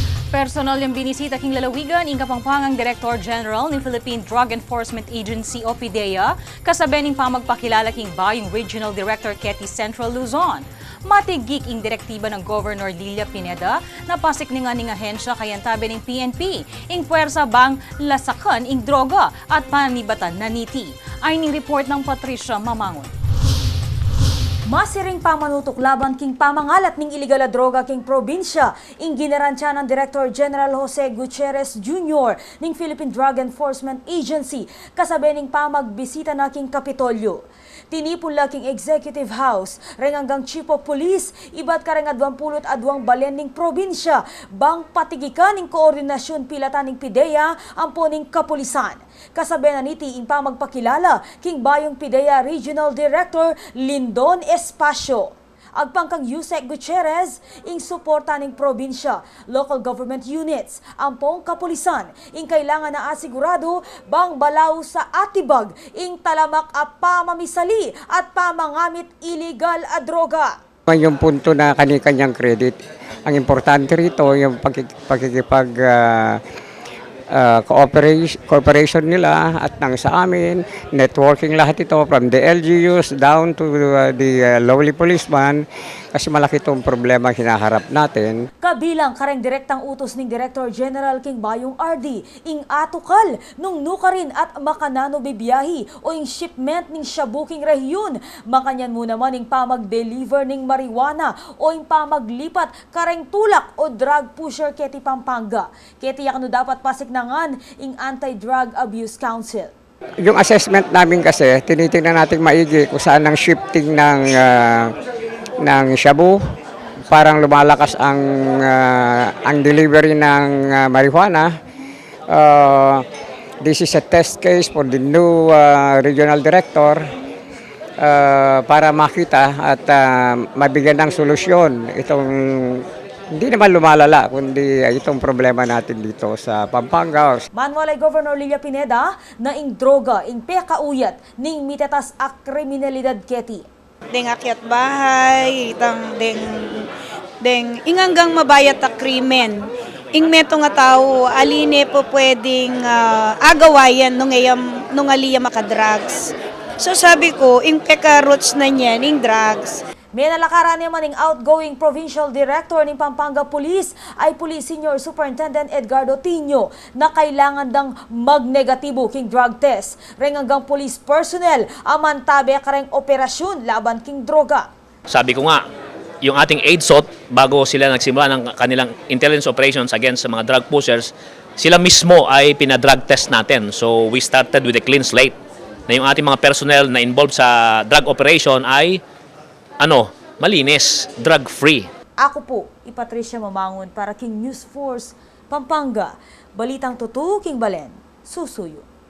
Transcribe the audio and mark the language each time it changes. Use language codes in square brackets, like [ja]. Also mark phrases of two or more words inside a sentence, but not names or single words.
[pam] Personal yung binisita king lalawigan ang Kapampangang Director General ng Philippine Drug Enforcement Agency o PDEA kasabi ng pamagpakilala king Bayong Regional Director Ketty Central Luzon. Matigik ing direktiba ng Governor Lilia Pineda na pasik nga ning ahensya kayantabi ng PNP ing puwersa bang lasakan ing droga at panibatan na niti. Ay ning report ng Patricia Mamangon. Masiring pamanutok laban king pamangalat ning iligal na droga king probinsya ing ginaransya ng Director General Jose Gutierrez Jr. ning Philippine Drug Enforcement Agency kasabi ning pamagbisita na king Kapitolyo. Tinipon la king Executive House, hanggang Chief of Police, iba't kareng 22 balen ning probinsya, bang patigikan ning koordinasyon pilatan ning PDEA ampo ning kapulisan. Kasabi na niti ing pamagpakilala king Bayong PDEA Regional Director Lindon Espacio. Agpangkang Yusek Gutierrez, ing suporta ning probinsya, [en] local government units, [pam] ampong kapulisan, ing kailangan na asigurado bang balaw sa atibag, ing talamak a pamamisali at pamangamit illegal a droga. [tl] Yung punto na kani-kanyang credit, ang importante rito yung pagkikipag cooperation nila at nang sa amin, networking lahat ito [en] from the LGUs down to the lowly policeman [tl] kasi malaki itong problema hinaharap natin. [pam] Kabilang kareng direktang utos ning Director General king Bayong RD, ing atukal nung nukarin at makanano bibiyahi o ing shipment ning shabu king rehiyon, makanyan mo naman ing pamag-deliver ning marijuana o ing pamaglipat kareng tulak o [en] drug pusher [pam] keti Pampanga. Keti yakano dapat pasik nangan ing Anti-Drug Abuse Council. [tl] Yung assessment namin kasi, tinitingnan natin maigi kung saan ang shifting ng shabu, parang lumalakas ang delivery ng marijuana. [en] This is a test case for the new regional director [tl] para makita at mabigyan ng solusyon itong hindi naman lumalala, kundi itong problema natin dito sa Pampanga. [pam] Manualay Governor Lilia Pineda na ing droga, ing pekauyat, ning mitetas a kriminalidad keti. Deng akyat bahay, itang deng inganggang mabayat a krimen. Ing meto nga tao, aline po pwedeng agawayan nung aliya makadrugs. So sabi ko, ing peka roots na niyan, ing drugs. May nalakaran naman ng outgoing Provincial Director ng Pampanga Police ay Police Senior Superintendent Edgardo Tino na kailangan dang magnegatibo king [en] drug test. [pam] Hanggang police personnel amantabe kareng operasyon laban king droga. [tl] Sabi ko nga, yung ating AIDSOT, bago sila nagsimula ng kanilang [en] intelligence operations against [tl] sa mga [en] drug pushers, [tl] sila mismo ay pinadrug test natin. [en] So we started with a clean slate [tl] na yung ating mga [en] personnel na involved sa drug operation [tl] ay malinis, [en] drug-free. [pam] Ako po, Patricia Mamangon para King News Force, Pampanga. Balitang totoo, King Balen, susuyo.